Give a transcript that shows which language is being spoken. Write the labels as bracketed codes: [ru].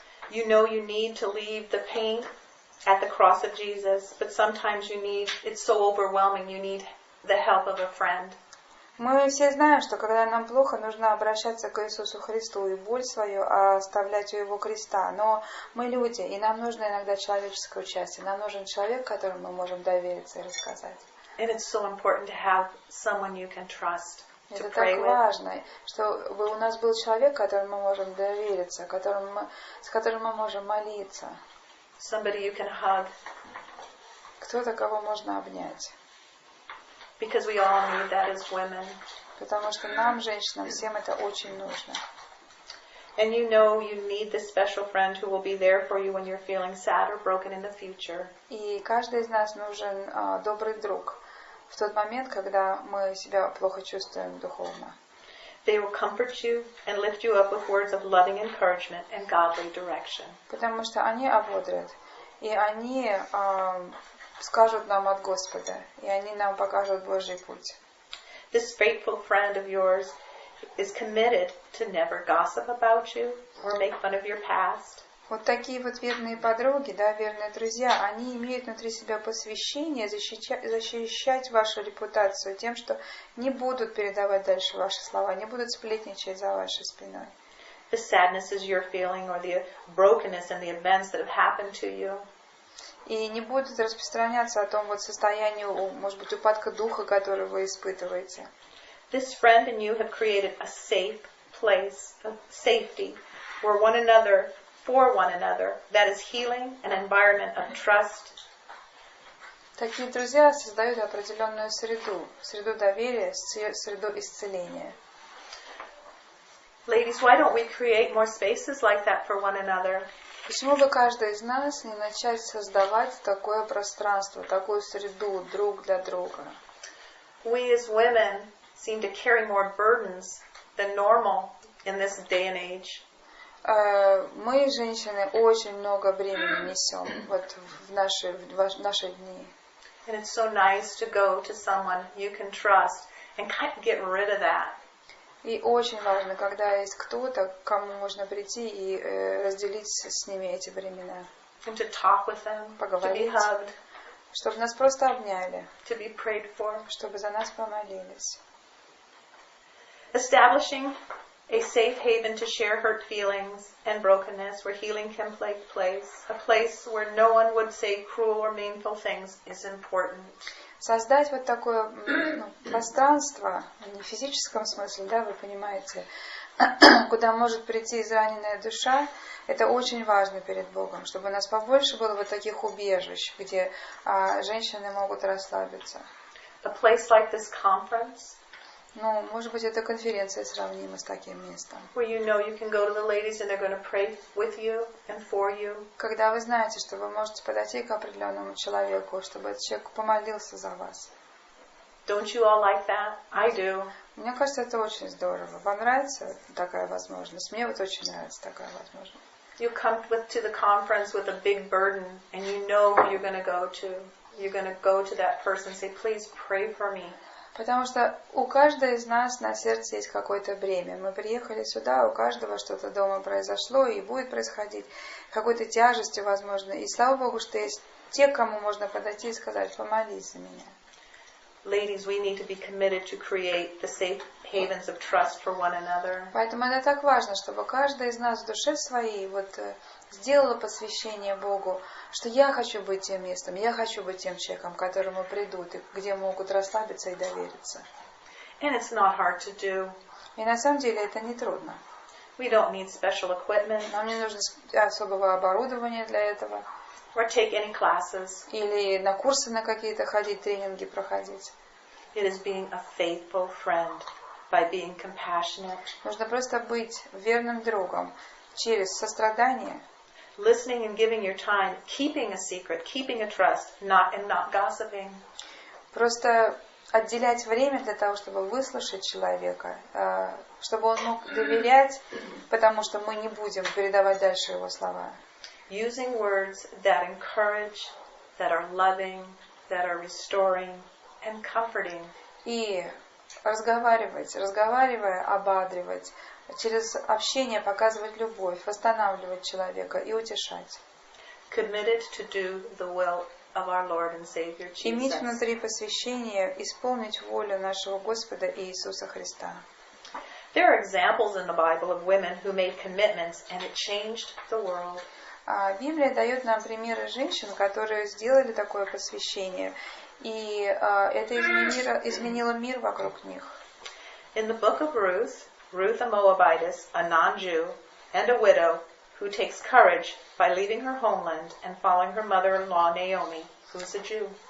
[en] You know you need to leave the pain at the cross of Jesus, but sometimes it's so overwhelming, you need the help of a friend. [ru] Мы все знаем, что когда нам плохо, нужно обращаться к Иисусу Христу и боль свою оставлять у Его креста. Но мы люди, и нам нужно иногда человеческое участие. Нам нужен человек, которому мы можем довериться и рассказать. [en] And it's so important to have someone you can trust. [ru] Это так важно, чтобы у нас был человек, которому мы можем довериться, с которым мы можем молиться. [en] Somebody you can hug. [ru] Кто-то, кого можно обнять. [en] Because we all need that as women. [ru] Потому что нам, женщинам, всем это очень нужно. [en] And you know you need this special friend who will be there for you when you're feeling sad or broken in the future. [ru] И каждый из нас нужен добрый друг в тот момент, когда мы себя плохо чувствуем духовно. [en] They will comfort you and lift you up with words of loving encouragement and godly direction. [ru] Потому что они ободрят, и они скажут нам от Господа, и они нам покажут Божий путь. [en] This faithful friend of yours is committed to never gossip about you or make fun of your past. [ru] Вот такие вот верные подруги, да, верные друзья, они имеют внутри себя посвящение защищать вашу репутацию тем, что не будут передавать дальше ваши слова, не будут сплетничать за вашей спиной. [en] The sadness is you're feeling or the brokenness and the events that have happened to you. [ru] И не будут распространяться о том вот состоянии, может быть, упадка духа, который вы испытываете. [en] This friend and you have created a safe place of safety where one another, for one another, that is healing, an environment of trust. [ru] Такие друзья создают определенную среду доверия, среду исцеления. [en] Ladies, why don't we create more spaces like that for one another? [ru] Почему бы каждый из нас не начать создавать такое пространство, такую среду друг для друга? [en] We as women seem to carry more burdens than normal in this day and age. [ru] Мы, женщины, очень много бремени несем вот в наши дни. [en] And it's so nice to go to someone you can trust and kind of get rid of that. [ru] И очень важно, когда есть кто-то, к кому можно прийти и разделить с ними эти бремена. [en] And to talk with them, [ru] поговорить, [en] to be hugged, [ru] чтобы нас просто обняли, [en] to be prayed for. [ru] чтобы за нас помолились. [en] Establishing a safe haven to share hurt feelings and brokenness where healing can take place, a place where no one would say cruel or meaningful things is important. [ru] Создать вот такое пространство, не в физическом смысле, да, вы понимаете, куда может прийти израненная душа, это очень важно перед Богом, чтобы у нас побольше было вот таких убежищ, где женщины могут расслабиться. [en] A place like this conference, [ru] Ну, может быть, эта конференция сравнима с таким местом. [en] Where you know you can go to the ladies and they're going to pray with you and for you. [ru] Когда вы знаете, что вы можете подойти к определенному человеку, чтобы этот человек помолился за вас. [en] Don't you all like that? I do. [ru] Мне кажется, это очень здорово. Вам нравится такая возможность? Мне вот очень нравится такая возможность. [en] You come to the conference with a big burden and you know who you're going to go to. You're going to go to that person and say, please pray for me. [ru] Потому что у каждой из нас на сердце есть какое-то бремя. Мы приехали сюда, у каждого что-то дома произошло и будет происходить, какой-то тяжестью, возможно. И слава Богу, что есть те, к кому можно подойти и сказать, помолись за меня. [en] Ladies, we need to be committed to create the safe havens of trust for one another. [ru] Поэтому это так важно, чтобы каждая из нас в душе своей сделала посвящение Богу, что я хочу быть тем местом, я хочу быть тем человеком, к которому придут, и где могут расслабиться и довериться. [en] And it's not hard to do. [ru] И на самом деле это не трудно. [en] We don't need special equipment. [ru] Нам не нужно особого оборудования для этого. [en] Or take any classes. [ru] Или на курсы на какие-то ходить, тренинги проходить. [en] It is being a faithful friend by being compassionate. [ru] Нужно просто быть верным другом через сострадание. [en] Listening and giving your time, keeping a secret, keeping a trust, not gossiping. [ru] Просто отделять время для того, чтобы выслушать человека, чтобы он мог доверять, потому что мы не будем передавать дальше его слова. [en] Using words that encourage, that are loving, that are restoring and comforting. [ru] И разговаривая, ободривать, через общение показывать любовь, восстанавливать человека и утешать. [en] Committed to do the will of our Lord and Savior Jesus. [ru] Иметь внутри посвящение, исполнить волю нашего Господа Иисуса Христа. [en] There are examples in the Bible of women who made commitments and it changed the world. [ru] Библия дает нам примеры женщин, которые сделали такое посвящение, и это изменило мир вокруг них. [en] In the book of Ruth, Ruth a Moabitess, a non-Jew, and a widow, who takes courage by leaving her homeland and following her mother-in-law Naomi, who's a Jew.